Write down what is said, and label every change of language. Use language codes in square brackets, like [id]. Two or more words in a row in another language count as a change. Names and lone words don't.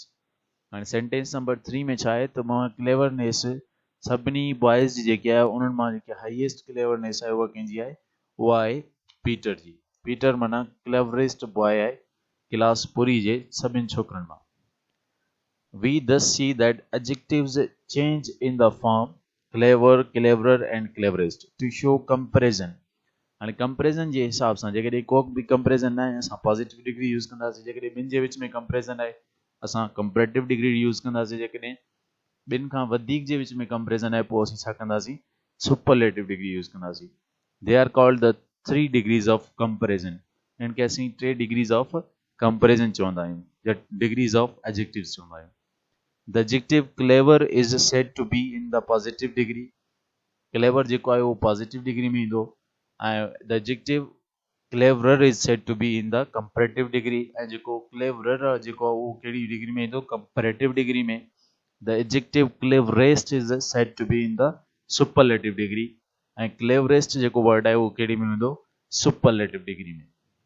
[sd] हाणे [en] sentence number 3 [sd] में छा आहे त मां क्लेवरनेस सभिनी बॉयज़ जी जेकी आहे उन्हनि मां जेकी [en] highest cleverness [sd] आहे उहा कंहिंजी आहे, उहा आहे पीटर जी। पीटर माना [en] cleverest boy [sd] आहे क्लास पूरी जे सभिनि छोकिरनि मां। [en] We thus see that adjectives change in the form clever, cleverer and cleverest to show comparison। [sd] हाणे कंपेरिजन जे हिसाब सां जेकॾहिं को बि कंपेरिजन न आहे असां [en] positive degree use [sd] कंदासीं, जेकॾहिं ॿिनि जे विच में कंपेरिजन आहे असां [en] comparative degree use [sd] कंदासीं, जेकॾहिं ॿिनि खां वधीक जे विच में कंपेरिजन आहे पोइ असीं छा कंदासीं, [en] superlative degree use [sd] कंदासीं। [en] they are called the 3 degrees of comparison. [sd] इनखे असीं [en] 3 degrees of comparison [sd] चवंदा आहियूं या [en] degrees of adjectives [sd] चवंदा आहियूं। [en] the adjective clever is said to be in the positive degree. [sd] क्लेवर जेको आहे उहो [en] positive degree [sd] में ईंदो ऐं [en] the adjective cleverer is said to be in the comparative degree. [sd] ऐं जेको क्लेवरर जेको आहे उहो कहिड़ी डिग्री में ईंदो, [en] comparative degree [sd] में। [en] the adjective cleverest is said to be in the superlative degree. [sd] ऐं क्लेवरेस्ट जेको वर्ड आहे उहो कहिड़ी में ईंदो, [en] superlative degree [sd] में।